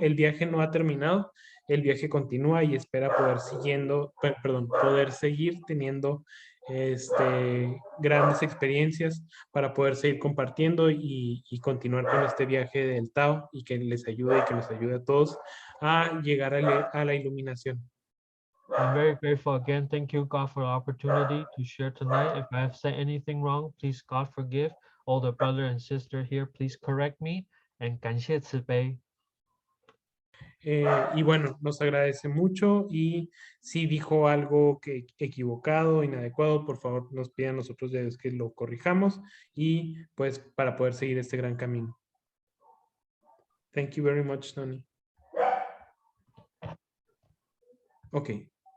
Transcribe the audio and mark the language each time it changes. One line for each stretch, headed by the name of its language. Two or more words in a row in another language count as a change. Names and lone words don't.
Spanish: El viaje no ha terminado, el viaje continúa y espera poder seguir teniendo grandes experiencias para poder seguir compartiendo y continuar con este viaje del Tao y que les ayude y que nos ayude a todos a llegar a la iluminación.
English: I'm very grateful again. Thank you, God, for the opportunity to share tonight. If I have said anything wrong, please, God, forgive. All the brother and sister here, please correct me.
Chinese: And 感谢慈悲.
Spanish: Y bueno, nos agradece mucho y si dijo algo que equivocado, inadecuado, por favor nos pidan nosotros ya que lo corrijamos y pues para poder seguir este gran camino.
English: Thank you very much, Tony. Okay.